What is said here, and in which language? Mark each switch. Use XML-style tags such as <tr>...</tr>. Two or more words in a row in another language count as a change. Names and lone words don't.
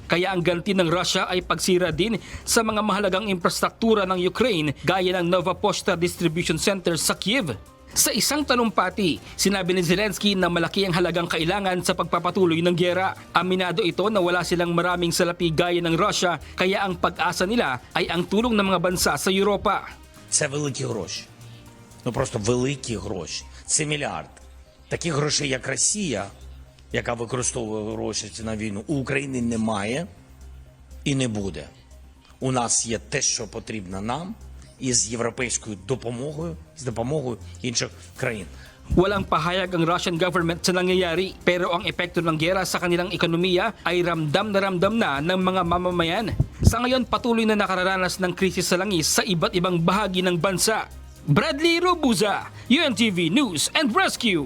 <tl>Kaya ang ganti ng Russia ay pagsira din sa mga mahalagang infrastruktura ng Ukraine gaya ng Nova Poshta Distribution Center sa Kiev. Sa isang talumpati, sinabi ni Zelensky na malaki ang halagang kailangan sa pagpapatuloy ng gyera. Aminado ito na wala silang maraming salapi gaya ng Russia, kaya ang pag-asa nila ay ang tulong ng mga bansa sa Europa.</tl> <uk>Це великі гроші. Ну просто великі гроші. Це мільярд. Таких грошей, як Росія, яка використовує гроші на війну, у України немає і не буде. У нас є те, що потрібно нам, із європейською допомогою, з допомогою інших країн.</uk> <tl>Walang pahayag ang</tl> <en>Russian government</en> <tl>sa nangyayari, pero ang epekto ng gyera sa kanilang ekonomiya ay ramdam na ng mga mamamayan. Sa ngayon, patuloy na nakararanas ng krisis sa langis sa iba't ibang bahagi ng bansa. Bradley Robuza, UNTV News and Rescue.</tl>